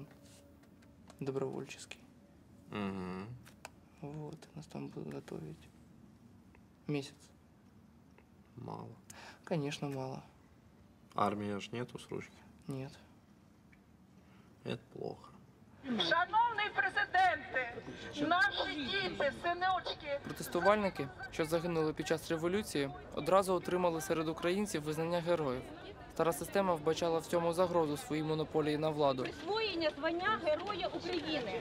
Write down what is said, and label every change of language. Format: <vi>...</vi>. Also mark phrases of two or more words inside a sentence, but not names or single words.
<ru>Добровольческий. Угу. Вот, нас там будут готовить. Месяц. Мало. Конечно, мало. Армии аж нету срочки? Нет. Это плохо.</ru> <uk>Шановний президенте, наші діти, синочки. Протестувальники, що загинули під час революції, одразу отримали серед українців визнання героїв. Стара система вбачала в цьому загрозу своїй монополії на владу. Присвоєння звання Героя України.</uk>